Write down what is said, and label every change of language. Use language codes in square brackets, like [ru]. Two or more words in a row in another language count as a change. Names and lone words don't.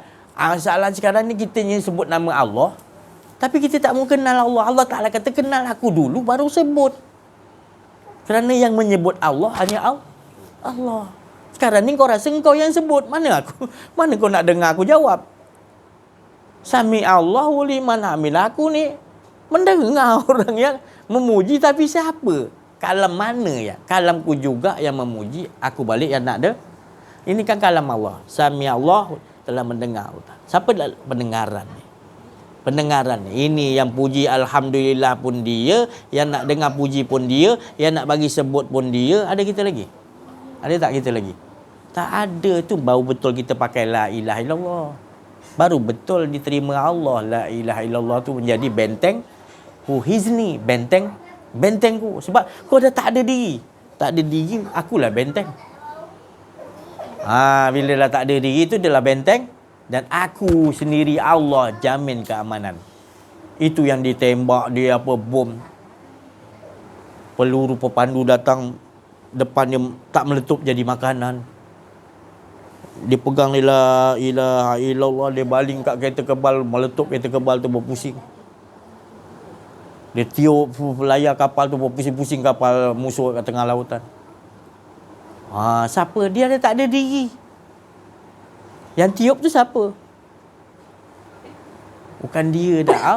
[ms] Masalah sekarang ni kita ni sebut nama Allah, tapi kita tak mau kenal Allah. Allah Ta'ala kata kenal aku dulu baru sebut. Kerana yang menyebut Allah hanya Allah. Sekarang ni kau rasa kau yang sebut. Mana aku? Mana kau nak dengar aku jawab? [ar] سمع الله لمن حمده. [ms] Aku ni mendengar orang yang memuji, tapi siapa? Kalam mana ya? Kalamku juga yang memuji, aku balik yang nak ada. Ini kan kalam Allah. Sami Allah telah mendengar. Siapa pendengaran ni? Pendengaran ni. Ini yang puji alhamdulillah pun dia, yang nak dengar puji pun dia, yang nak bagi sebut pun dia. Ada kita lagi? Ada tak kita lagi? Tak ada. Tu baru betul kita pakai [ar] لا إله إلا الله. [ms] Baru betul diterima Allah. [ar] لا إله إلا الله [ms] tu menjadi benteng hizni, bentengku. Sebab kau dah tak ada diri. Tak ada diri, akulah benteng. Bila dah tak ada diri tu, dia lah benteng. Dan aku sendiri Allah jamin keamanan. Itu yang ditembak dia apa bom. Peluru pepandu datang depannya tak meletup jadi makanan. Dia pegang [ar] لا إله إلا الله, [ms] dia baling kat kereta kebal, meletup kereta kebal tu berpusing. Dia tiup layar kapal tu berpusing-pusing kapal musuh kat tengah lautan. Siapa? Dia tak ada diri. Yang tiup tu siapa? Bukan dia dah.